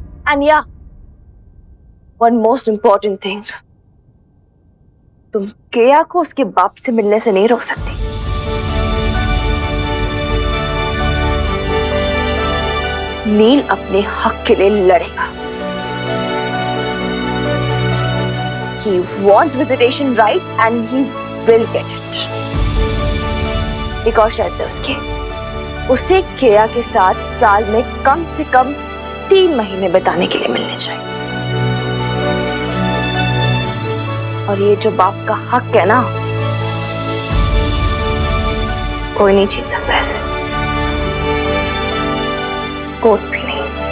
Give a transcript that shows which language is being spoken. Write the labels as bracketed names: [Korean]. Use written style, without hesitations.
[English] And yeah, one most important thing, [Hindi] तुम केया को उसके बाप से मिलने से नहीं रोक सकती। नील अपने हक के लिए लड़ेगा। [English] He wants visitation rights and he will get it. [Hindi] एक और शर्त है उसकी, उसे केया के साथ साल में कम से कम 3 महीने बिताने के लिए मिलने चाहिए। और ये जो बाप का हक है ना, कोई नहीं छीन सकता ऐसे, कोर्ट भी नहीं।